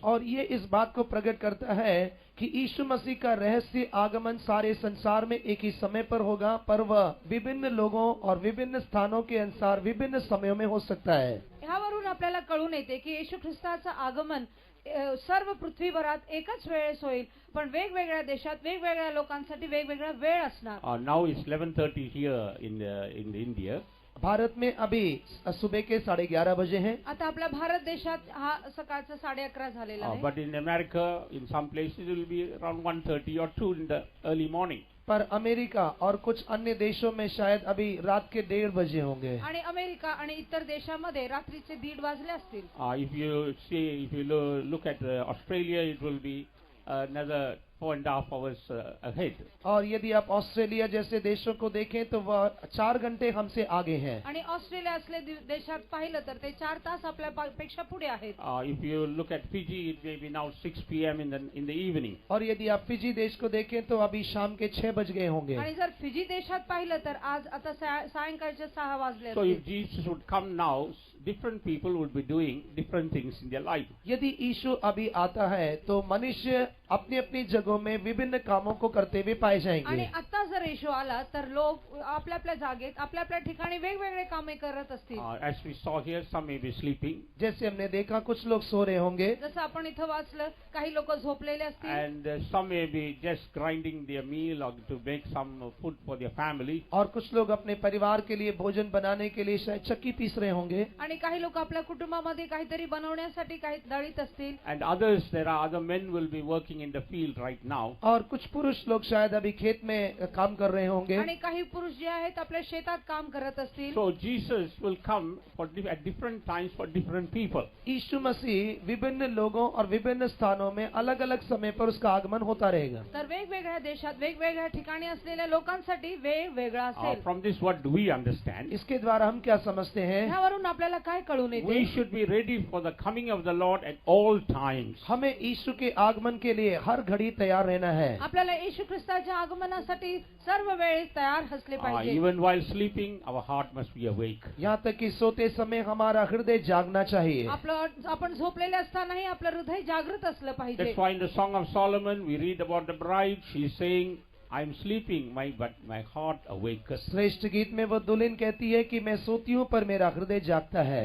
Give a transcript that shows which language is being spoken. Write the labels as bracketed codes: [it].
[hi] और ये इस बात को प्रकट करता है कि यीशु मसीह का रहस्य आगमन सारे संसार में एक ही समय पर होगा, पर वह विभिन्न लोगों और विभिन्न स्थानों के अनुसार विभिन्न समयों में हो सकता है। [mr] ह्यावरून आपल्याला कळून येते की येशू ख्रिस्ताचं आगमन सर्व पृथ्वीभरात एकाच वेळेस होईल, पण वेगवेगळ्या देशात वेगवेगळ्या लोकांसाठी वेगवेगळा वेळ असणार। [en] Now it's 11:30 here in India. [hi] Bharat में अभी सुबह के 11:30 बजे हैं। [mr] आता आपल्या भारत देशात हा सकाळचा 11:30 झालेला आहे। [en] But in America, in some places it will be around 1:30 or 2 in the early morning. [hi] पर अमेरिका और कुछ अन्य देशों में शायद अभी रात के 1:30 बजे होंगे। [mr] आणि अमेरिका आणि इतर देशामध्ये रात्रीचे 1:30 वाजले असतील। [en] If you look at Australia, it will be another 4.5 hours ahead. [hi] और यदि आप ऑस्ट्रेलिया जैसे देशों को देखें तो वह 4 घंटे हमसे आगे हैं। [mr] आणि ऑस्ट्रेलिया असले देशात पाहिलं तर ते 4 तास आपल्यापेक्षा पुढे आहेत। [en] If you look at Fiji, it may be now 6 p.m. in the evening. [hi] और यदि आप फिजी देश को देखें तो अभी शाम के 6 बज गए होंगे। [mr] आणि जर फिजी देशात पाहिलं तर आज आता सायंकाळचे 6 वाजले [en] So if [mr] असतील। [en] Jesus would come now, different people would be doing different things in their life. [hi] यदि यीशु अभी आता है तो मनुष्य अपनी अपनी जगहों में विभिन्न कामों को करते हुए पाए [mr] आणि [hi] जाएंगे। [mr] आता जर येशू आला तर लोक आपल्या आपल्या जागेत आपल्या आपल्या ठिकाणी वेगवेगळे कामे करत असतील। [en] As we saw here, some may be sleeping, [hi] जैसे हमने देखा कुछ लोग सो रहे होंगे [mr] जसं आपण इथं वाचलं, काही लोक झोपलेले असतील [en] and some may be just grinding their meal or to make some food for their family. [hi] और कुछ लोग अपने परिवार के लिए भोजन बनाने के लिए शायद चक्की पीस रहे होंगे। [mr] आणि काही लोक आपल्या कुटुंबामध्ये काहीतरी बनवण्यासाठी काही दळीत असतील। [en] And others, there are other men will be working in the field right now. [hi] और कुछ पुरुष लोग शायद अभी खेत में काम कर रहे होंगे। [mr] आणि काही पुरुष जे आहेत आपल्या शेतात काम करत असतील। [en] So Jesus will come at different times for different people. [hi] यीशु मसीह विभिन्न लोगों और विभिन्न स्थानों में अलग अलग समय पर उसका आगमन होता रहेगा। [mr] तर वेगवेगळ्या देशात वेगवेगळ्या ठिकाणी असलेल्या लोकांसाठी वेळ वेगळा असेल। [en] From this, what do we understand? [hi] इसके द्वारा हम क्या समझते हैं? [mr] ह्यावरून आपल्याला काय कळून येते? [en] We should be ready for the coming of the Lord at all times. [hi] हमें यीशु के आगमन के लिए हर घड़ी तैयार रहना है। [mr] आपल्याला येशू ख्रिस्ताच्या आगमनासाठी सर्व वेळेस तयार असले पाहिजे। [en] Even while sleeping, our heart must be awake. [hi] यहाँ तक कि सोते समय हमारा हृदय जागना चाहिए। [mr] आपण झोपलेले असतानाही आपलं हृदय जागृत असलं पाहिजे। [en] That's why in the Song of Solomon we read about the bride. She's saying, I am sleeping, but my heart awakes. [hi] श्रेष्ठ गीत में वो दुल्हन कहती है कि मैं सोती हूँ पर मेरा हृदय जागता है।